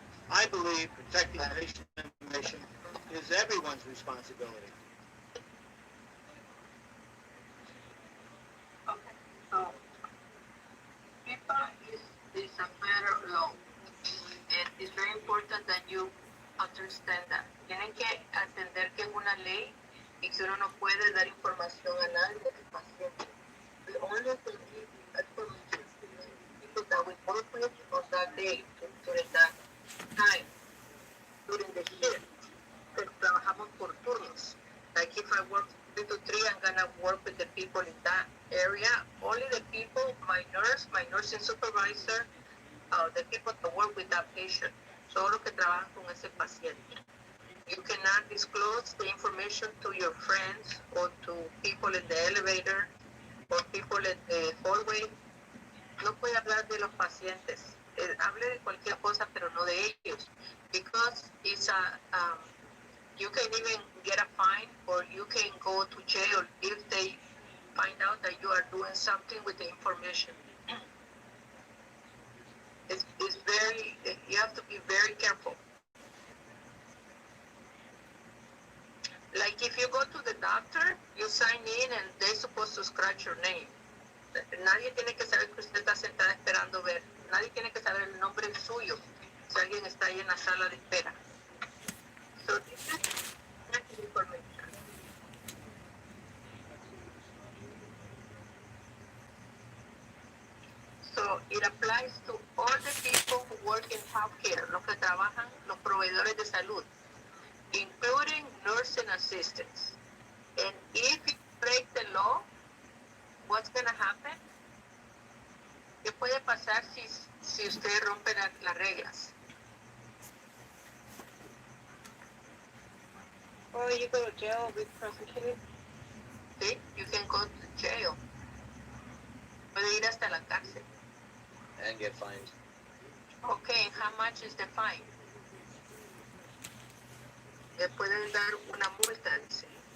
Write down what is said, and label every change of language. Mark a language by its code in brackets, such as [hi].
[en] I believe protecting patient information is everyone's responsibility. HIPAA is a federal law, and it's very important that you understand that. [es] Tienen que entender que es una ley y que uno no puede dar información a nadie del paciente. [en] We only can give information to the people that we work with on that day, during that time, during the shift. [es] Que trabajamos por turnos. [en] Like if I work 3 to 3, I'm gonna work with the people in that area. Only the people, my nursing supervisor, the people that work with that patient. [es] Solo que trabajan con ese paciente. [en] You cannot disclose the information to your friends or to people in the elevator or people in the hallway. [es] No puede hablar de los pacientes. Hable de cualquier cosa, pero no de ellos. [en] Because it's a You can even get a fine, or you can go to jail if they find out that you are doing something with the information. It's very, you have to be very careful. Like if you go to the doctor, you sign in and they're supposed to scratch your name. [es] Nadie tiene que saber que usted está sentada esperando ver. Nadie tiene que saber el nombre suyo si alguien está ahí en la sala de espera. [en] So this is sensitive information. So it applies to all the people who work in healthcare, [es] los que trabajan, los proveedores de salud, [en] including nursing assistants. And if you break the law, what's going to happen? [es] ¿Qué puede pasar si usted rompe las reglas? [en] Or you go to jail or be prosecuted. [es] Sí, [en] you can go to jail. [es] Puede ir hasta la cárcel. [en] And get fined. Okay, and how much is the fine? [es] Le pueden dar una multa, dice.